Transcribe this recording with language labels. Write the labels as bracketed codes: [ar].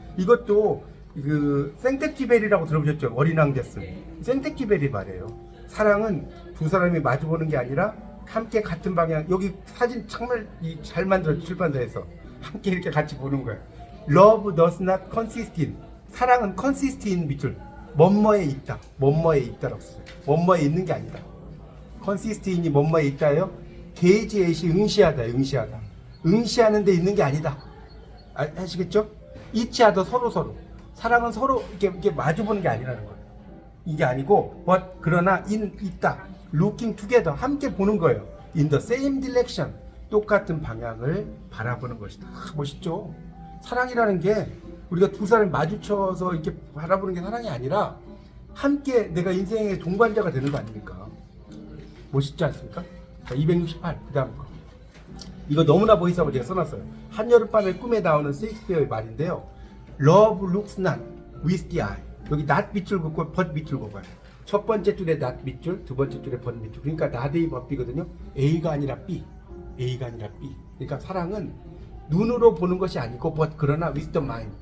[ko] 이것도 그 생텍쥐베리라고 들어보셨죠? 어린 왕자스. 생텍쥐베리 말이에요. 사랑은 두 사람이 마주보는 게 아니라 함께 같은 방향. 여기 사진 정말 잘 만들었죠. 출판사에서 함께 이렇게 같이 보는 거예요. [en] Love does not consist in. [ko] 사랑은 [en] consist in [ko] 밑줄. 뭐뭐에 있다. 뭐뭐에 있다라고 써요. 뭐뭐에 있는 게 아니다. [en] consist in [ko] 이 뭐뭐에 있다예요. 게이지에시 응시하다. 응시하는 데 있는 게 아니다. 아시겠죠? 이치하다 서로. 사랑은 서로 이렇게 마주보는 게 아니라는 거예요. 이게 아니고 그러나 있다. [en] looking together [ko] 함께 보는 거예요. [en] in the same direction [ko] 똑같은 방향을 바라보는 것이다. 멋있죠? 사랑이라는 게 우리가 두 사람이 마주쳐서 이렇게 바라보는 게 사랑이 아니라 함께 내가 인생의 동반자가 되는 거 아닙니까? 멋있지 않습니까? 자, 268, 그 다음 거. 이거 너무나 멋있어서 제가 써놨어요. 한여름밤의 꿈에 나오는 셰익스피어의 말인데요. [en] Love looks not with the eye. [ko] 여기 not 밑줄 긋고 but 밑줄 긋어요. 첫 번째 줄에 not 밑줄, 두 번째 줄에 but 밑줄. 그러니까 not의 법비거든요. A가 아니라 B. A가 아니라 B. 그러니까 사랑은 눈으로 보는 것이 아니고 but 그러나 [en] with the mind.